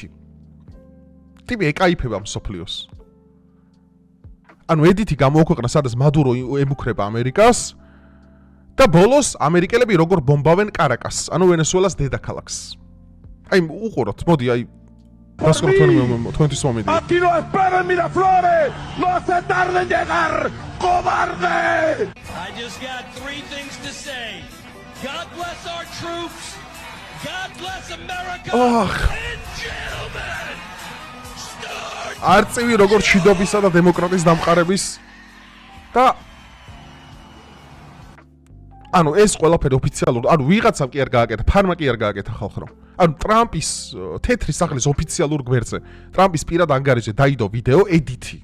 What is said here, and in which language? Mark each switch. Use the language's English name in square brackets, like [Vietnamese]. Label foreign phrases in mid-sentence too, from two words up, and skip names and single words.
[Georgian] ტიპი ეკაიფება მსოფლიოს. ანუ ედიტი გამოაქვეყნა, სადაც მადურო ემუქრება ამერიკას და ბოლოს ამერიკელები როგორ ბომბავენ კარაკასს, ანუ ვენესუელას დედაქალაქს. აი, უყუროთ, მოდი, აი დასკრ თქვენთვის მომენტი. [Spanish] Aquí lo espera en Miraflores. No se tarde en llegar, cobarde. [English] I just got 3 things to say. God bless our troops. God bless America. And gentlemen, start. [Georgian] არწივი როგორც მშვიდობისა და დემოკრატიის დამყარების და ანუ ეს ყველაფერი ოფიციალურად, ანუ ვიღაცამ კი არ გააკეთა, ფარმა კი არ გააკეთა ხალხო. ანუ ტრამპის თეთრი სახლის ოფიციალურ გვერდზე, ტრამპის პირად ანგარიშზე დაიდო ვიდეო ედიტი.